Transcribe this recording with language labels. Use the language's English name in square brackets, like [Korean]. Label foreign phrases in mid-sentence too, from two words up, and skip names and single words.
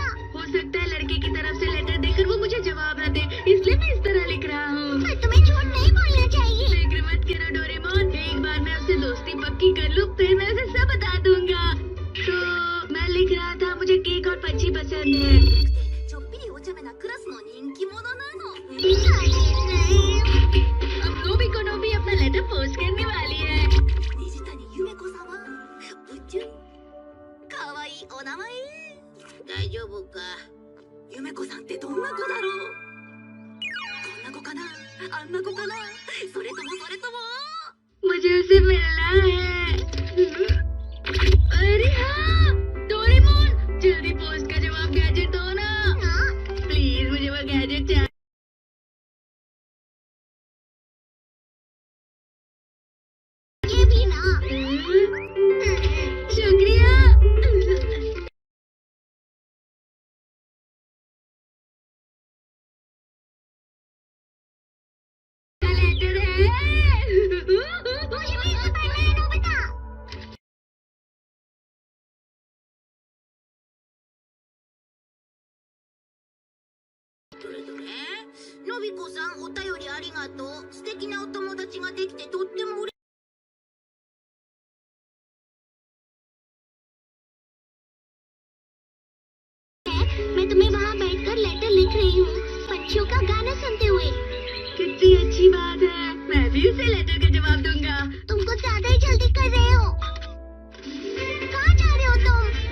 [Hindi] हो सकता है लड़के की तरफ से लेटर देखकर वो मुझे जवाब न दे, इसलिए मैं इस तरह लिख रहा हूँ। पर तुम्हें झूठ नहीं बोलना चाहिए। फिक्र मत करो डोरेमोन, एक बार मैं उससे दोस्ती पक्की कर लूँ फिर मैं उसे सब बता दूंगा। तो मैं लिख रहा था, मुझे केक और पंछी पसंद है। [Japanese] ちょっぴりお茶目なクラスの人気者なの。नहीं। [Hindi] अब नोबिको नोबी अपना लेटर पोस्ट करने वाली है। [Japanese] 水谷ゆめ子様、うちゅかわいいお名前。大丈夫か。ゆめ子さんってどんな子だろう。こんな子かな、あんな子かな、それともそれとも。 [Hindi] मुझे उसे मिलना है। अरे हाँ, डोरेमोन, जल्दी पोस्ट का जवाब गैजेट दो ना। हाँ? प्लीज, मुझे वो गैजेट चाहिए। ये भी ना। शुक्रिया। लेटर है। मुझे भी इसे पढ़ना है नोबिता। [Japanese] のびこさん、お便りありがとう。素敵なお友達ができてとっても嬉しい。 [Hindi] मैं तुम्हें वहाँ बैठकर लेटर लिख रही हूँ, पंछियों का गाना सुनते हुए। कितनी अच्छी बात है, मैं भी उसे लेटर का जवाब दूंगा। तुम कुछ ज्यादा ही जल्दी कर रहे हो। कहाँ जा रहे हो तुम?